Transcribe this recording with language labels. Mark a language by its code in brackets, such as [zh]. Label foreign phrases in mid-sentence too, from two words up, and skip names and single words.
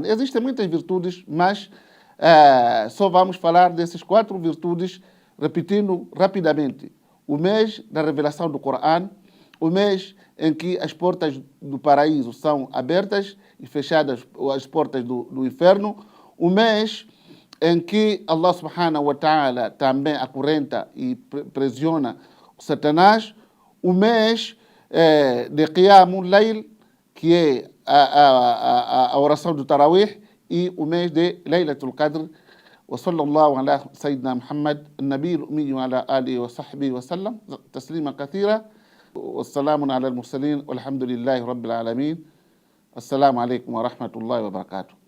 [pt] Existem muitas virtudes, mas só vamos falar dessas 4 virtudes, repetindo rapidamente. O mês da revelação do Corão, o mês em que as portas do paraíso são abertas e fechadas as portas do inferno, o mês em que [ar] الله سبحانه وتعالى [pt] também acorrenta e prisiona o Satanás, o mês de [ar] قيام الليل, [pt] que é a oração do Tarawih, e o mês de [ar] ليلة القدر. وصلى الله على سيدنا محمد النبي الأمي وعلى آله وصحبه وسلم تسليما كثيرا. والسلام على المرسلين والحمد لله رب العالمين. السلام عليكم ورحمة الله وبركاته.